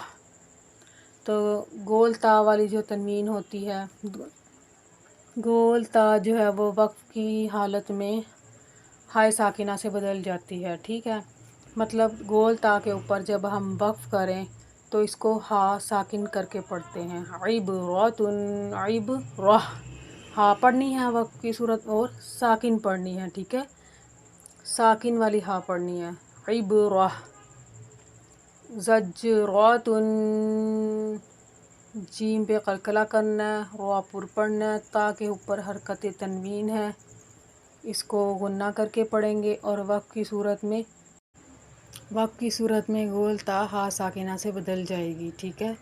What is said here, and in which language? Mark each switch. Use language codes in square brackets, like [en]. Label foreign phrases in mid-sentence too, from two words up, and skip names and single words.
[ur] تو گول تا والی جو تنوین ہوتی ہے، گول تا جو ہے وہ وقف کی حالت میں ہائے ساکنہ سے بدل جاتی ہے، ٹھیک ہے. مطلب گول تا کے اوپر جب ہم وقف کریں تو اس کو ہا ساکن کر کے پڑھتے ہیں. عبرتن، عبرہ، ہا پڑھنی ہے وقف کی صورت اور ساکن پڑھنی ہے، ٹھیک ہے. ساکن والی ہا پڑھنی ہے. عبرہ زجرات جیم پہ قلقلہ کرنا ہے، را پر پڑھنا ہے، تا کے اوپر حرکت تنوین ہے، اس کو غنہ کر کے پڑھیں گے اور وقف کی صورت میں گول تا ہا ساکنہ سے بدل جائے گی، ٹھیک ہے۔